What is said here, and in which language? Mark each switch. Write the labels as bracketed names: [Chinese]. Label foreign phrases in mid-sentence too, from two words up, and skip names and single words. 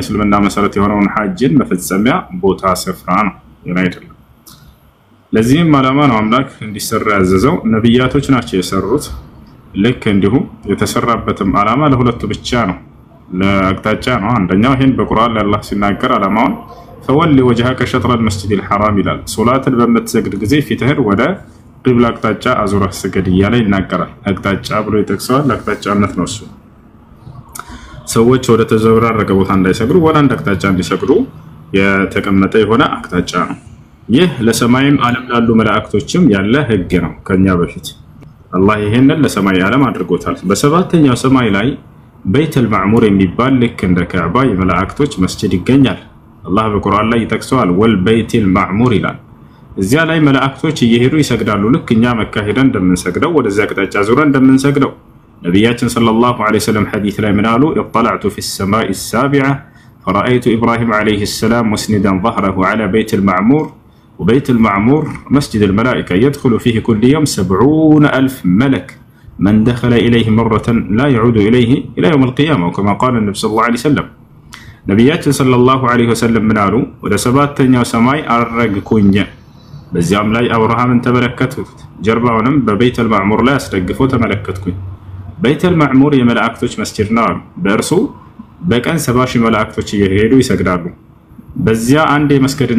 [Amharic] የእስልምና መሰረት የሆነውን ሐጅን መፈጸሚያ ቦታ ስፍራ ነው አይደለም። ለዚህም ዓላማ ነው አምላክ እንዲሰራ ያዘዘው። ነብያቶች ናቸው የሰሩት። ልክ እንዲሁ የተሰራበትም ዓላማ ለሁለቱ ብቻ ነው፣ ለአቅጣጫ ነው። አንደኛው ይሄን በቁርአን ላይ አላህ ሲናገር ዓላማውን [Arabic] فولي وجهك شطر المسجد الحرام [Amharic] ይላል። ሶላትን በምትሰግድ ጊዜ ፊትህን ወደ ቂብላ አቅጣጫ አዙረህ ስገድ እያለ ይናገራል። አቅጣጫ ብሎ ይጠቅሰዋል። አቅጣጫነት ነው እሱ። ሰዎች ወደ ተዘበራረቀ ቦታ እንዳይሰግዱ ወደ አንድ አቅጣጫ እንዲሰግዱ የተቀመጠ የሆነ አቅጣጫ ነው። ይህ ለሰማይም ዓለም ላሉ መላእክቶችም ያለ ህግ ነው። ከኛ በፊት አላህ ይሄንን ለሰማይ ዓለም አድርጎታል። በሰባተኛው ሰማይ ላይ በይተል ማዕሙር የሚባል ልክ እንደ ካዕባ የመላእክቶች መስጂድ ይገኛል። አላህ በቁርአን ላይ ይጠቅሰዋል። [Arabic] والبيت المعمور [Amharic] ይላል። እዚያ ላይ መላእክቶች እየሄዱ ይሰግዳሉ። ልክ እኛ መካ ሄደን እንደምንሰግደው ወደዚያ አቅጣጫ ዙረን እንደምንሰግደው። ነብያችን [Arabic] صلى الله عليه وسلم [Amharic] ሐዲስ ላይ ምን አሉ? [Arabic] اطلعت في السماء السابعة فرأيت إبراهيم عليه السلام مسندا ظهره على بيت المعمور وبيت المعمور مسجد الملائكة يدخل فيه كل يوم 70,000 ملك من دخل إليه مرة لا يعود إليه إلى يوم القيامة وكما قال النبي صلى الله عليه وسلم. [Amharic] ነብያችን [Arabic] صلى الله عليه وسلم [Amharic] ምን አሉ? ወደ ሰባተኛው ሰማይ አረግኩኝ፣ በዚያም ላይ አብርሃምን ተመለከትኩት፣ ጀርባውንም በቤተል ማዕሙር ላይ አስደግፎ ተመለከትኩኝ። ቤተል ማዕሙር የመላእክቶች መስጂድ ነው። በእርሱ በቀን 70,000 መላእክቶች እየሄዱ ይሰግዳሉ። በዚያ አንድ የመስገድን